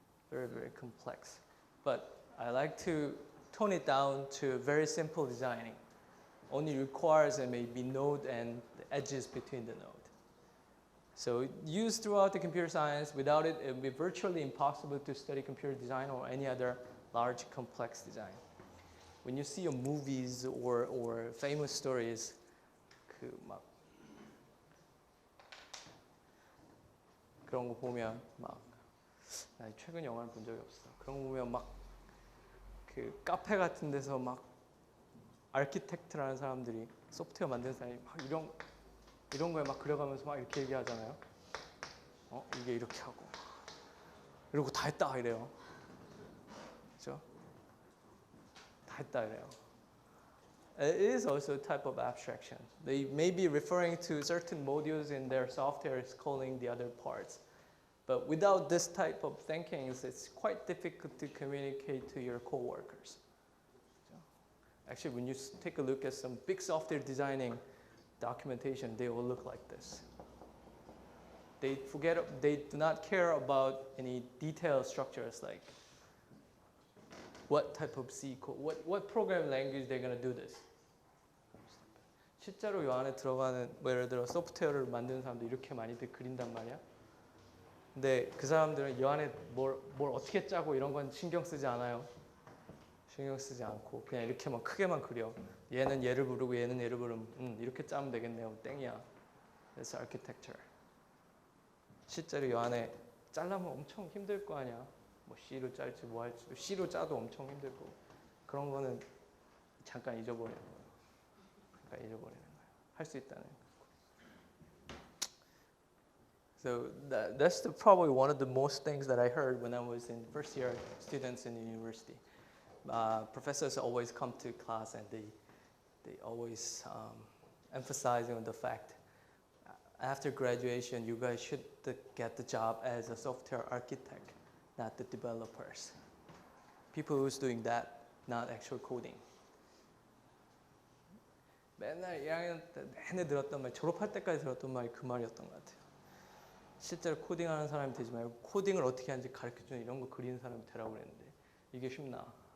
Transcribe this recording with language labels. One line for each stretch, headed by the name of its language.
English: Very, very complex. But I like to tone it down to very simple designing. Only requires maybe node and the edges between the node. So used throughout the computer science, without it, it would be virtually impossible to study computer design or any other large complex design. When you see your movies or famous stories,
Korean: 그런 거 보면 막 나 최근 영화를 본 적이 없어. 그런 거 보면 막 그 카페 같은 데서 막 아키텍트라는 사람들이 소프트웨어 만드는 사람이 막 이런 거에 막 그려가면서 막 이렇게 얘기하잖아요. 이게 이렇게 하고 이러고 다 했다 이래요. 그렇죠? 다 했다 이래요.
English: It is also a type of abstraction. They may be referring to certain modules in their software is calling the other parts. But without this type of thinking, it's quite difficult to communicate to your coworkers. Actually, when you take a look at some big software designing documentation, they all look like this. They do not care about any detailed structures like what type of C code, what programming language they're going to do this.
Korean: 실제로 이 안에 들어가는 뭐 예를 들어 소프트웨어를 만드는 사람도 이렇게 많이들 그린단 말이야. 근데 그 사람들은 이 안에 뭘 어떻게 짜고 이런 건 신경 쓰지 않아요. 신경 쓰지 않고 그냥 이렇게만 크게만 그려. 얘는 얘를 부르고 얘는 얘를 부르면 이렇게 짜면 되겠네요. 땡이야.
English: That's architecture.
Korean: 실제로 이 안에 짜려면 엄청 힘들 거 아니야. 뭐 C로 짤지 뭐 할지 C로 짜도 엄청 힘들고 그런 거는 잠깐 잊어버리는 거예요. 잠깐 잊어버리는 거예요. 할 수 있다는 거.
English: So that's probably one of the most things that I heard when I was in first year students in university. Professors always come to class and they always emphasizing on the fact after graduation you guys should get the job as a software architect, not the developers. People who's doing that, not actual coding.
Korean: 맨날 1학년 때 내내 들었던 말, 졸업할 때까지 들었던 말이 그 말이었던 것 같아요. 실제로 코딩하는 사람이 되지 말고 코딩을 어떻게 하는지 가르쳐주는 이런 거 그리는 사람이 되라고 그랬는데 이게 쉽나?